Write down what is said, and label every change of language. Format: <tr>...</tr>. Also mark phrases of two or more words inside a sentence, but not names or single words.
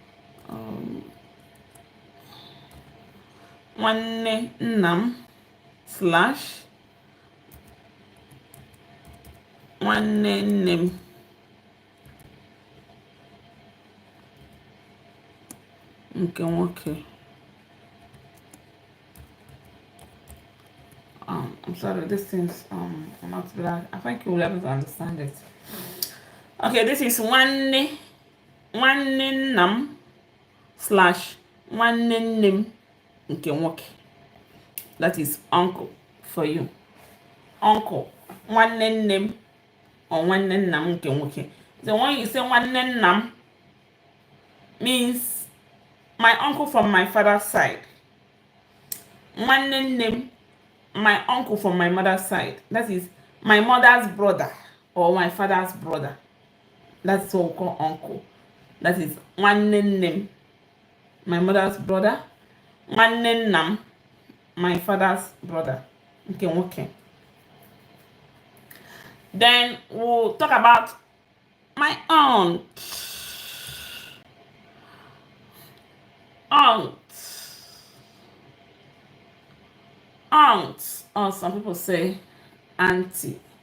<ig>nwanne nnam slash nwanne nne m nke nwoke.</ig> <en>I'm sorry, this thing's not black. I think you will be able to understand it. Okay, this is</en> <ig>nwanne nna m slash nwanne nne m nke nwoke.</ig> <en>That is uncle for you. Uncle,</en> <ig>nwanne nne m or nwanne nna m nke nwoke.</ig> <en>So when you say</en> <ig>nwanne nna m,</ig> <en>means my uncle from my father's side.</en> <ig>Nwanne nne m,</ig> <en>my uncle from my mother's side. That is my mother's brother or my father's brother. That's what we call uncle. That is</en> <ig>nwanne nne m,</ig> <en>my mother's brother.</en> <ig>Nwanne nna m,</ig> <en>my father's brother. Okay. Then we'll talk about my aunt. Aunt, or some people say auntie.</en>